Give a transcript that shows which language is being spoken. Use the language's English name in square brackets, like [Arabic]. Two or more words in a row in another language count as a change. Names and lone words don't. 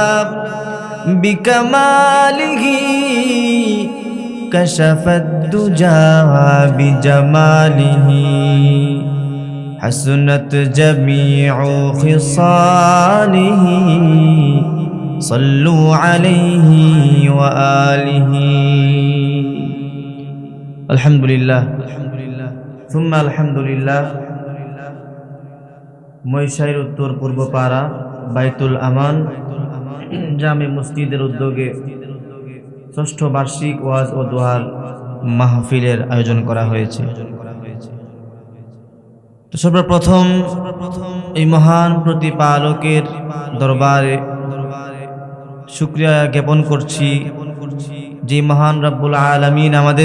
[Arabic] بکمالہ کشف الدجا بجمالہ حسنت جمیع خصالہ صلوا علیہ وآلہ الحمدللہ ثم الحمدللہ [Bangla] মহিষাইর উত্তর পূর্বপাড়া বাইতুল আমান জামে মসজিদের উদ্যোগে ষষ্ঠ বার্ষিক ওয়াজ ও দোয়ার মাহফিলের আয়োজন করা হয়েছে। তো সর্বপ্রথম এই মহান প্রতিপালকের দরবারে শুকরিয়া জ্ঞাপন করছি যে মহান [Arabic] رب العالمين